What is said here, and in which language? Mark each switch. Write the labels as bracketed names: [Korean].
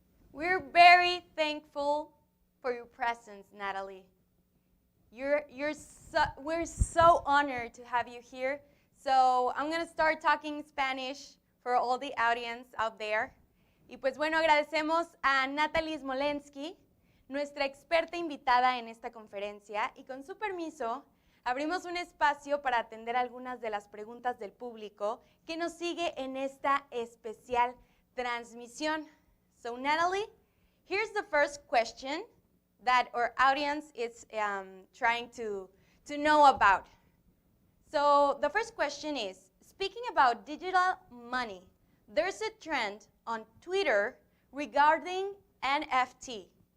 [English] We're very thankful for your presence, Natalie. We're so honored to have you here. So I'm going to start talking Spanish for all the audience out there. [Spanish] Y pues bueno, agradecemos a Natalie Smolensky, nuestra experta invitada en esta conferencia, y con su permiso, abrimos un espacio para atender algunas de las preguntas del público que nos sigue en esta especial transmisión. [English] So Natalie, here's the first question that our audience is trying to know about. So the first question is, speaking about digital money, there's a trend on Twitter regarding NFT.